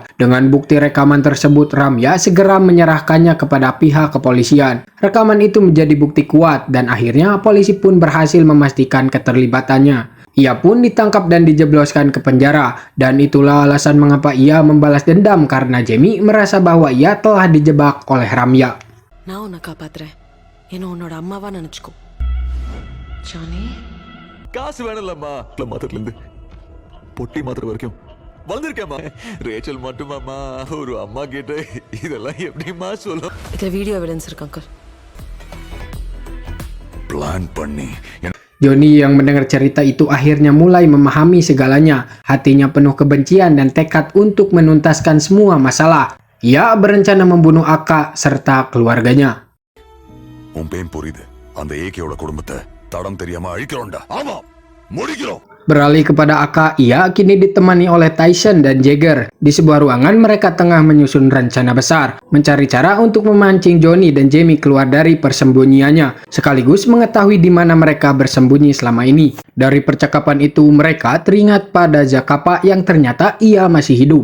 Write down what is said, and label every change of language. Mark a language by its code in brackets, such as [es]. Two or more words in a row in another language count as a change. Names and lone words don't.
[id] Dengan bukti rekaman tersebut, Ramya segera menyerahkannya kepada pihak kepolisian. Rekaman itu menjadi bukti kuat dan akhirnya polisi pun berhasil memastikan keterlibatannya. Ia pun ditangkap dan dijebloskan ke penjara, dan itulah alasan mengapa ia membalas dendam karena Jamie merasa bahwa ia telah dijebak oleh Ramya. [ta] நான் உன்னை காப்பாத்துறேன். என்ன உன்னோட அம்மாவா நினைச்சுக்கோ. ஜானி காசு வேணும்லம்மா மாத்திரல இருந்து பொட்டி மாத்திர வரைக்கும் வந்திருக்கேம்மா. ரேச்சல் மட்டுமாம்மா ஒரு அம்மா கிட்ட இதெல்லாம் எப்படிம்மா சொல்லும்? இதுல [en] video evidence [ta] இருக்கு அங்கிள். பிளான் பண்ணி [id] Johnny yang mendengar cerita itu akhirnya mulai memahami segalanya. Hatinya penuh kebencian dan tekad untuk menuntaskan semua masalah. Ia berencana membunuh Aka serta keluarganya. [ta] உன் பேன் புரியுது. அந்த ஏகேயோட குடும்பத்தை தடம் தெரியாம அழிக்கிறோம்டா. ஆமா, முடிக்கிறோம். [id] Beralih kepada Aka, ia kini ditemani oleh Tyson dan Jagger. Di sebuah ruangan mereka tengah menyusun rencana besar, mencari cara untuk memancing Johnny dan Jamie keluar dari persembunyiannya, sekaligus mengetahui di mana mereka bersembunyi selama ini. Dari percakapan itu mereka teringat pada Zakapa yang ternyata ia masih hidup.